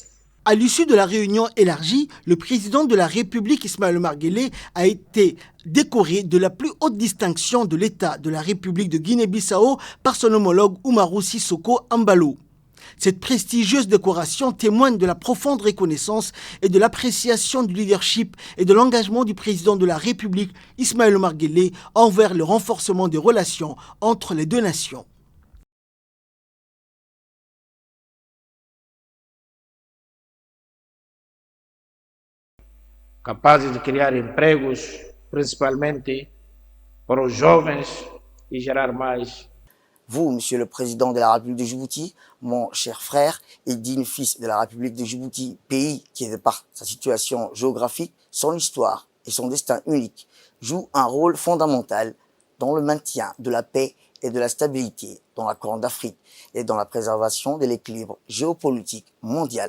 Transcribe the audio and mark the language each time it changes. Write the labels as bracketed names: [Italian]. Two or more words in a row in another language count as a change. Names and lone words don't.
[French] À l'issue de la réunion élargie, le président de la République, Ismaël Omar Guelleh, a été décoré de la plus haute distinction de l'État de la République de Guinée-Bissau par son homologue Umaru Sissoko Embalo. Cette prestigieuse décoration témoigne de la profonde reconnaissance et de l'appréciation du leadership et de l'engagement du président de la République, Ismaël Omar Guelleh, envers le renforcement des relations entre les 2 nations. [Portuguese] Capazes de criar empregos, principalmente para os jovens e gerar mais. [French] Vous, Monsieur le Président de la République de Djibouti, mon cher frère et digne fils de la République de Djibouti, pays qui, de par sa situation géographique, son histoire et son destin unique, joue un rôle fondamental dans le maintien de la paix et de la stabilité dans la Corne d'Afrique et dans la préservation de l'équilibre géopolitique mondial.